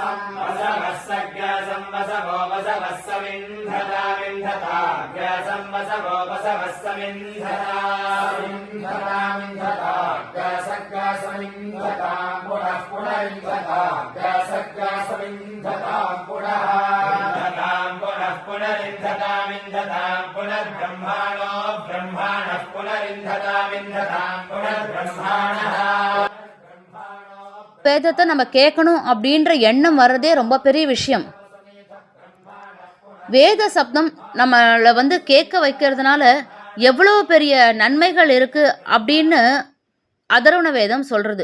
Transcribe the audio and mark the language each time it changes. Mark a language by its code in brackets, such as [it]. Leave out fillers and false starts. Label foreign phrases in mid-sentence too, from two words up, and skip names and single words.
[sa] संवसवो वसवः समिन्धता मिन्धता संवसवो वसवः समिन्धता मिन्धता मिन्धता सग्गा समिन्धता पुनः पुनरिन्धता सग्गा समिन्धता पुनः पुनः पुनरिन्धता मिन्धता पुनर्ब्रह्माणो ब्रह्माणः पुनरिन्धता मिन्धता पुनर्ब्रह्माणः. [ta] வேதத்தை நம்ம கேட்கணும் அப்படின்ற எண்ணம் வர்றதே ரொம்ப பெரிய விஷயம். வேத சப்தம் நம்மளை கேட்க வைக்கிறதுனால எவ்வளோ பெரிய நன்மைகள் இருக்குது அப்படின்னு அதர்வண வேதம் சொல்கிறது.